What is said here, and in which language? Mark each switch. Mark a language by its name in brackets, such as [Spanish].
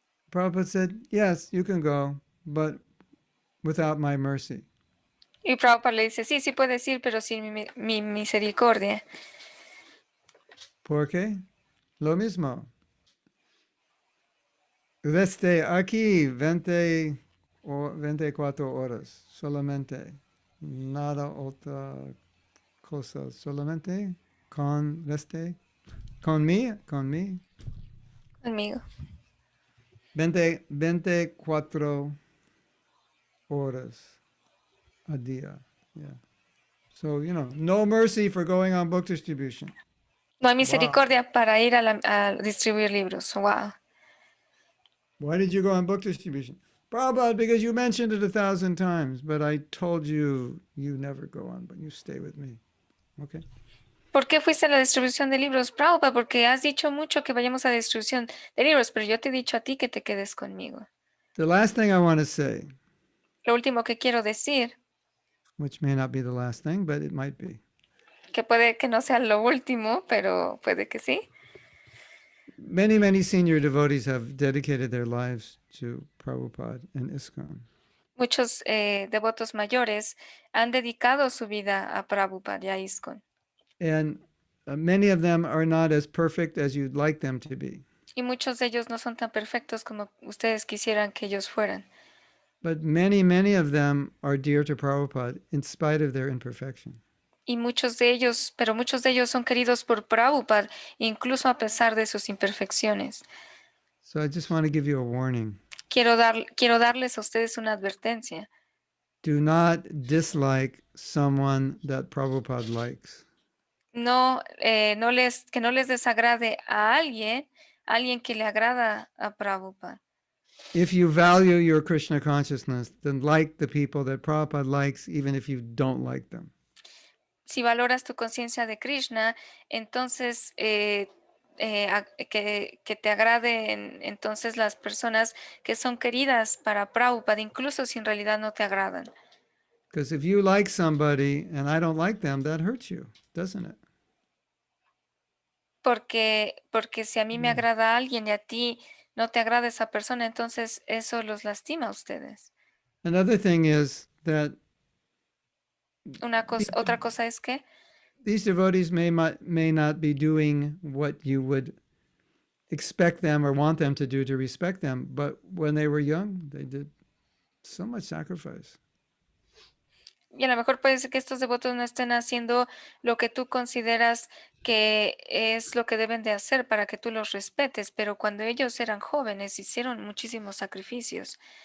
[English] Prabhupada said, yes, you can go, but without my mercy. [Spanish] Y Prabhupada le dice, sí, sí puedes ir, pero sin mi misericordia. ¿Por qué? Lo mismo. Desde aquí 24 horas, solamente. Nada otra cosa, solamente con conmigo. Conmigo. 24 horas a día. Yeah. [English] So, no mercy for going on book distribution. [Spanish] No hay misericordia para ir a distribuir libros. Wow. [English] Why did you go on book distribution? Prabhupada, because you mentioned it 1,000 times, but I told you never go on, but you stay with me. Okay. [Spanish] ¿Por qué fuiste a la distribución de libros, Prabhupada? Porque has dicho mucho que vayamos a la distribución de libros, pero yo te he dicho a ti que te quedes conmigo. [English] The last thing I want to say, [Spanish] Lo último que quiero decir, [English] which may not be the last thing, but it might be. [Spanish] que puede que no sea lo último, pero puede que sí. [English] Many, many senior devotees have dedicated their lives to Prabhupada and ISKCON. [Spanish] Muchos devotos mayores han dedicado su vida a Prabhupada y a ISKCON. [English] And many of them are not as perfect as you'd like them to be. [Spanish] Y muchos de ellos no son tan perfectos como ustedes quisieran que ellos fueran. [English] But many, many of them are dear to Prabhupada in spite of their imperfection. [Spanish] Y muchos de ellos, pero muchos de ellos son queridos por Prabhupada, incluso a pesar de sus imperfecciones. [English] So I just want to give you a warning. [Spanish] Quiero darles a ustedes una advertencia. [English] Do not dislike someone that Prabhupada likes. [Spanish] No, que no les desagrade a alguien que le agrada a Prabhupada. [English] If you value your Krishna consciousness, then like the people that Prabhupada likes, even if you don't like them. [Spanish] Si valoras tu conciencia de Krishna, entonces que te agraden entonces las personas que son queridas para Prabhupada, incluso si en realidad no te agradan. [English] Because if you like somebody and I don't like them, that hurts you, doesn't it? [Spanish] Porque si a mí me agrada alguien y a ti no te agrada esa persona, entonces eso los lastima a ustedes. [English] Another thing is that [Spanish] Otra cosa es que [English] these devotees may not be doing what you would expect them or want them to do to respect them, but when they were young, they did so much sacrifice. [Spanish] y a lo mejor puede ser que estos devotos no estén haciendo lo que tú consideras que es lo que deben de hacer para que tú los respetes, pero cuando ellos eran jóvenes hicieron muchísimos sacrificios.